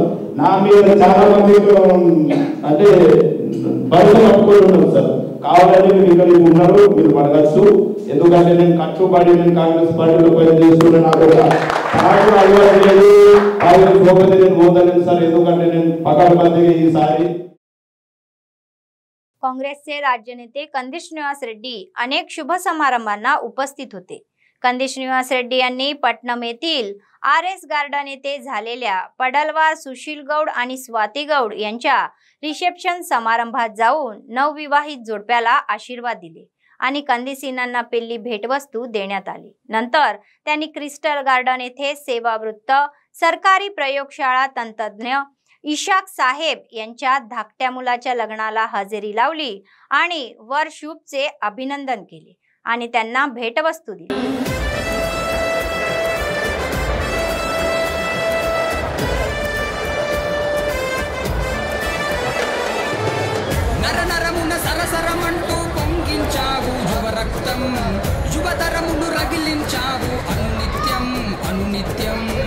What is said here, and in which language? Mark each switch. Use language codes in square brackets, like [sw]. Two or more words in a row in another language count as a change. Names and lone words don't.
[te] నా మీద చాలా మంది అంటే బయట పట్టుకొని ఉన్నారు సార్. కావాలని మీరు ఉన్నారు, మీరు అడగచ్చు. ఎందుకంటే నేను కట్టుబడి నేను కాంగ్రెస్ పార్టీలో పనిచేస్తున్నా. నాకు అలవాటు లేదు, కాంగ్రెస్ పోతే నేను పోతలేదు సార్. ఎందుకంటే నేను పకడ్బందీగా ఈసారి [mr] काँग्रेसचे राज्य नेते कंदी श्रीनिवास रेड्डी अनेक शुभ समारंभांना उपस्थित होते. कंदी श्रीनिवास रेड्डी यांनी पटणम येथील RS गार्डन येथे झालेल्या पडलवार सुशील गौड आणि स्वाती गौड यांच्या रिसेप्शन समारंभात जाऊन नवविवाहित जोडप्याला आशीर्वाद दिले आणि कंदीसीनांना पेल्ली भेटवस्तू देण्यात आली. नंतर त्यांनी क्रिस्टल गार्डन येथे सेवावृत्त सरकारी प्रयोगशाळा तंत्रज्ञ इशाक साहेब यांच्या धाकट्या मुलाच्या लग्नाला हजेरी लावली आणि वर शुभचे अभिनंदन केले आणि त्यांना भेटवस्तू दिली. [te] నరనరమున సరసరమంటూ పొంగించావు యువరక్తం, యువతరమును రగిలించావు అనునిత్యం అనునిత్యం.